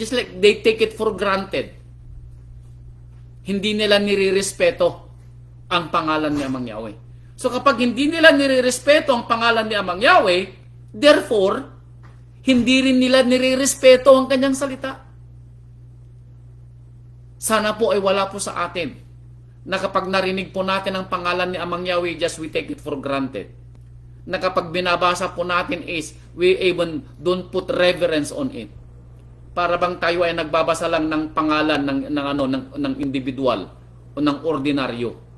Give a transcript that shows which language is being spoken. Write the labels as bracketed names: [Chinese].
[English] Just like they take it for granted. [Filipino] Hindi nila nirirespeto ang pangalan ni Amang Yahweh. So kapag hindi nila nirirespeto ang pangalan ni Amang Yahweh, therefore, hindi rin nila nirirespeto ang kanyang salita. Sana po ay wala po sa atin na kapag narinig po natin ang pangalan ni Amang Yahweh, [English] just we take it for granted. [Filipino] Na kapag binabasa po natin [English] we even don't put reverence on it. [Filipino] Para bang tayo ay nagbabasa lang ng pangalan ng individual o ng ordinaryo.